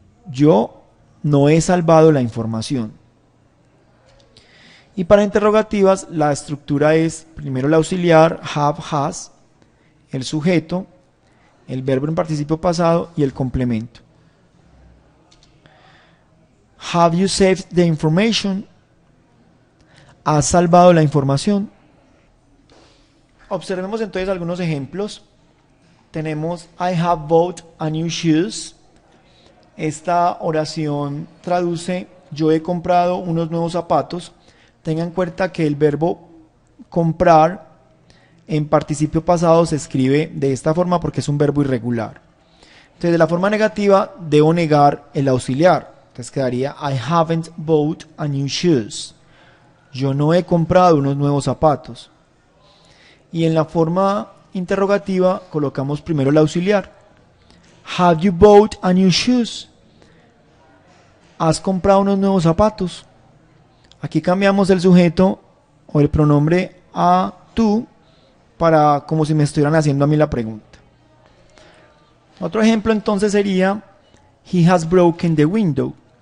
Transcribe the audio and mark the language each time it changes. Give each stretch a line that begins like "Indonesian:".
Spanish: Yo no he salvado la información. Y para interrogativas la estructura es primero el auxiliar have, has, el sujeto, el verbo en participio pasado y el complemento.
English: Have you saved the information?
Spanish: ¿Has salvado la información? Observemos entonces algunos ejemplos. Tenemos
English: I have bought a new shoes.
Spanish: Esta oración traduce yo he comprado unos nuevos zapatos. Tengan en cuenta que el verbo comprar en participio pasado se escribe de esta forma porque es un verbo irregular. Entonces, de la forma negativa, debo negar el auxiliar. Entonces quedaría
English: I haven't bought a new shoes.
Spanish: Yo no he comprado unos nuevos zapatos. Y en la forma interrogativa colocamos primero el auxiliar.
English: Have you bought a new shoes?
Spanish: ¿Has comprado unos nuevos zapatos? Aquí cambiamos el sujeto o el pronombre a tú para como si me estuvieran haciendo a mí la pregunta. Otro ejemplo entonces sería
English: He has broken the window.